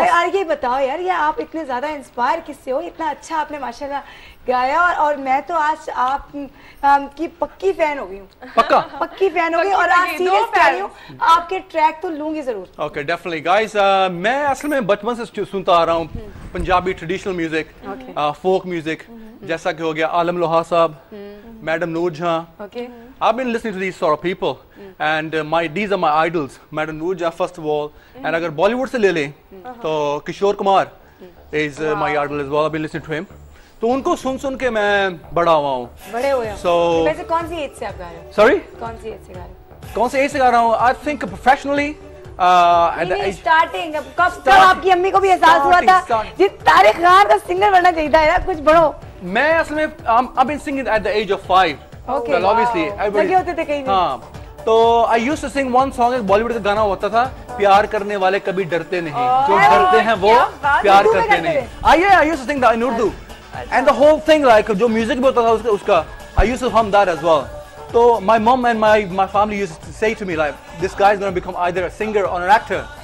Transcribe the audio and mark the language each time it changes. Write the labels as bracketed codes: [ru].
[hi] भाई और ये बताओ यार, ये आप इतने ज्यादा इंस्पायर किससे हो? इतना अच्छा आपने माशाल्लाह गाया और मैं तो आज आप की पक्की फैन हो गई हूँ। पक्की फैन हो गई और आज सीरियस कह रही हूँ, आपके ट्रैक तो लूंगी जरूर। ओके डेफिनेटली गाइस, मैं असल में बचपन से सुनता आ रहा हूँ Punjabi traditional music, folk music, जैसा कि हो गया आलम लोहा साहब, मैडम नूर जहां। [en] I've been listening to these sort of people and these are my idols. [hi] Madam नूर जहां [en] first of all, and [hi] अगर बॉलीवुड से ले लें तो Kishore Kumar [en] is my idol as well. I've been listening to him. [hi] तो उनको सुन के मैं बड़ा हुआ हूँ। बड़े हुए हो। [en] So [hi] वैसे कौन सी एज से आप गा रहे हो? [en] Sorry? [hi] कौन सी एज से गा रहे हो? कौन सी एज से गा रहा हूँ? [en] I think professionally. [hi] स्टार्टिंग कब आपकी अम्मी को भी एहसास हुआ था जिस तारिक खान का सिंगर बनना चाहिए था यार, कुछ बढ़ो? मैं असल में [en] I've been singing at the age of 5. Okay. Well, obviously, [hi] लगे होते थे कहीं? हाँ, तो [en] I used to sing one song, [hi] Bollywood का गाना होता था, प्यार करने वाले कभी डरते नहीं, जो डरते हैं वो प्यार करते नहीं। [en] I used to sing that in Urdu, and the whole thing like [hi] जो म्यूजिक भी होता था उसका, [en] I used to hum that as well. So my mom and my family used to say to me like, this guy is going to become either a singer or an actor.